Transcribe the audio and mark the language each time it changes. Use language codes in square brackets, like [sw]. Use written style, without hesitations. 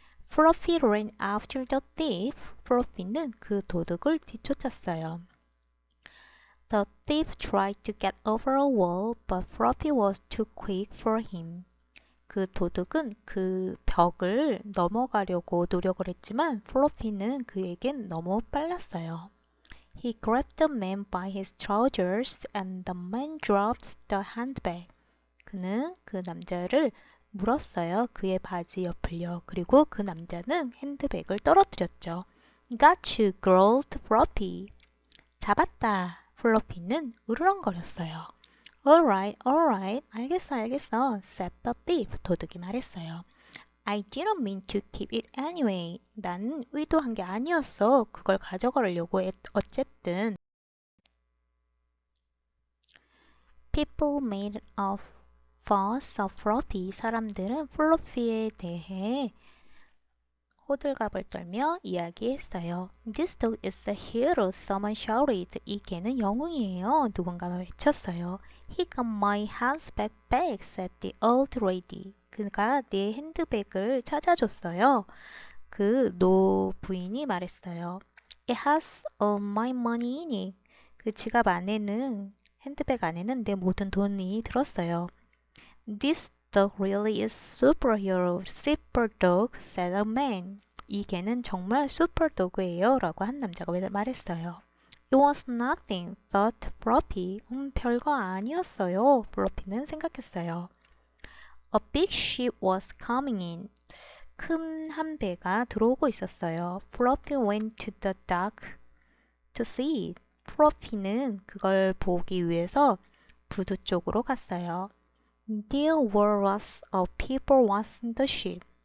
[en] Fluffy ran after the thief. [ko] 플로피는 그 도둑을 뒤쫓았어요. [en] The thief tried to get over a wall, but Fluffy was too quick for him. [ko] 그 도둑은 그 벽을 넘어가려고 노력을 했지만 플로피는 그에겐 너무 빨랐어요. [en] He grabbed the man by his trousers and the man dropped the handbag. [ko] 그는 그 남자를 물었어요. 그의 바지 옆을요. 그리고 그 남자는 핸드백을 떨어뜨렸죠. [en] Got you, growled Floppy. [ko] 잡았다. 플로피는 으르렁거렸어요. [en] Alright, alright. [ko] 알겠어. [en] said the thief. [ko] 도둑이 말했어요. [en] I didn't mean to keep it anyway. [ko] 나는 의도한 게 아니었어. 그걸 가져가려고 어쨌든. [en] People made a fuss of Floppy. [ko] 사람들은 플로피에 대해 호들갑을 떨며 이야기했어요. [en] This dog is a hero, someone shouted. [ko] 이 개는 영웅이에요. 누군가 외쳤어요. [en] He got my handbag back, said the old lady. [ko] 그가 내 핸드백을 찾아줬어요. 그 노 부인이 말했어요. [en] It has all my money in it. [ko] 그 지갑 안에는 핸드백 안에는 내 모든 돈이 들었어요. [en] This dog really is superhero, super dog, said a man. [ko] 이 개는 정말 슈퍼도그예요 라고 한 남자가 말했어요. [en] It was nothing, thought Floppy. [ko] 별거 아니었어요. 플로피는 생각했어요. [en] A big ship was coming in. [ko] 큰 한 배가 들어오고 있었어요. [en] Floppy went to the dock to see it. [ko] 플로피는 그걸 보기 위해서 부두 쪽으로 갔어요. [en] There were lots of people watching the ship.